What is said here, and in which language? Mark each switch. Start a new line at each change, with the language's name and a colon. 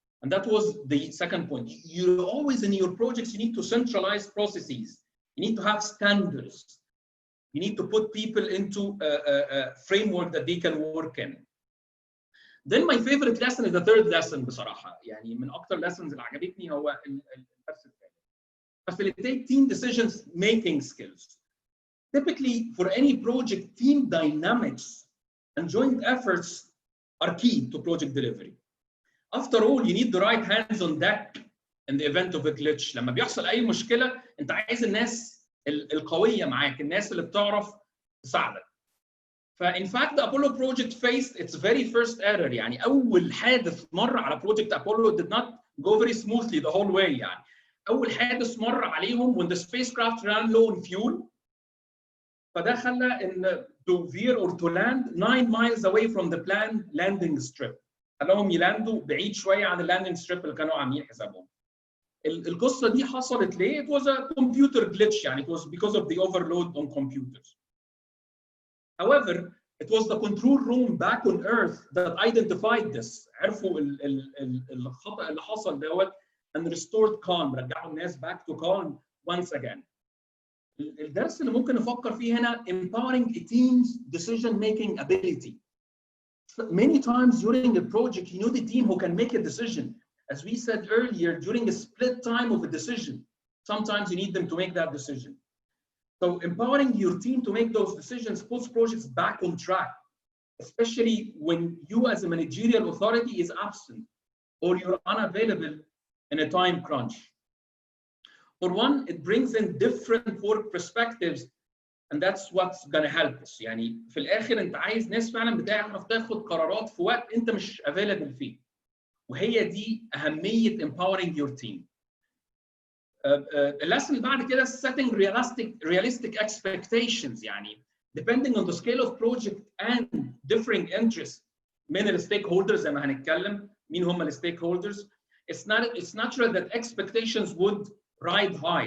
English: And that was the second point. You always in your projects, you need to centralize processes. You need to have standards. You need to put people into a framework that they can work in. Then my favorite lesson is the third lesson بصراحة.
Arabic: يعني من أكتر lessons اللي عجبتني هو الدرس الثالث.
English: Facilitate team decisions making skills. Typically, for any project, team dynamics and joint efforts are key to project delivery. After all, you need the right hands on deck in the event of a glitch.
Arabic: لما بيحصل أي مشكلة، أنت عايز الناس القوية معاك، الناس اللي بتعرف تساعدك.
English: In fact, the Apollo project faced its very first error.
Arabic: يعني أول حادث مر على
English: project Apollo did not go very smoothly the whole way.
Arabic: يعني أول حادث مر عليهم
English: when the spacecraft ran low on fuel.
Arabic: فده خلى إن
English: to veer or to land 9 miles away from the planned landing strip.
Arabic: خلاهم يلاندوا بعيد شوية عن اللاندنج ستريب اللي كانوا عاملين حسابهم. القصة دي حصلت ليه؟
English: It was a computer glitch. يعني it was because of the overload on computers. However, it was the control room back on Earth that identified this.
Arabic: عرفوا الخطأ اللي حصل دوت
English: and restored calm.
Arabic: رجعوا الناس
English: back to calm once again.
Arabic: الدرس اللي ممكن نفكر فيه هنا
English: empowering a team's decision making ability. Many times during a project, you need a team who can make a decision. As we said earlier, during a split time of a decision, sometimes you need them to make that decision. So empowering your team to make those decisions puts projects back on track, especially when you as a managerial authority is absent or you're unavailable in a time crunch. For one, it brings in different work perspectives, and that's what's gonna help us.
Arabic: يعني في الآخر أنت عايز ناس فعلا بتعرف تاخد قرارات في وقت أنت مش available فيه. وهي دي أهمية
English: empowering your team.
Arabic: اللسن اللي بعد كده
English: setting realistic expectations. يعني depending on the scale of project and differing interests من ال stakeholders
Arabic: زي ما هنتكلم مين هم ال
English: stakeholders. It's natural that expectations would ride high.